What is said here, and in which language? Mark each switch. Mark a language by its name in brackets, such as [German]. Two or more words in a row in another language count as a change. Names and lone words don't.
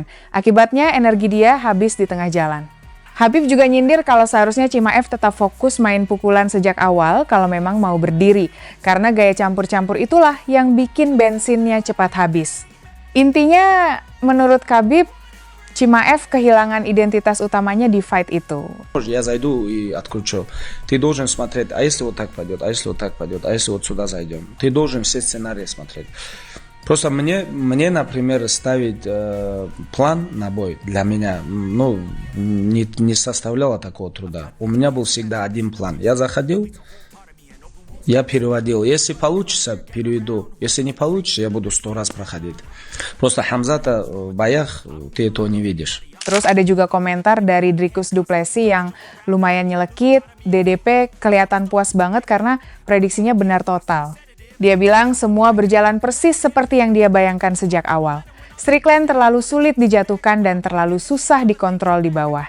[Indonesian] Akibatnya energi dia habis di tengah jalan. Khabib juga nyindir kalau seharusnya Chimaev tetap fokus main pukulan sejak awal kalau memang mau berdiri. Karena gaya campur-campur itulah yang bikin bensinnya cepat habis. Intinya, menurut Khabib, Chimaev kehilangan identitas utamanya di fight itu. [Russian] Я зайду и откручу. Ты должен смотреть, а если вот так пойдет, а если вот так пойдет, а если вот сюда зайдем. Ты должен все сценарии смотреть. Просто мне например, ставить план на бой для меня, не составляло такого труда. У меня был всегда один план. Я заходил, я переводил. Если получится, переведу. Если не получится, я буду 100 раз проходить. Просто Хамзата в боях ты этого не видишь. [Indonesian] Terus ada juga komentar dari Dricus du Plessis yang lumayan nyelekit. DDP kelihatan puas banget karena prediksinya benar total. Dia bilang semua berjalan persis seperti yang dia bayangkan sejak awal. Strickland terlalu sulit dijatuhkan dan terlalu susah dikontrol di bawah.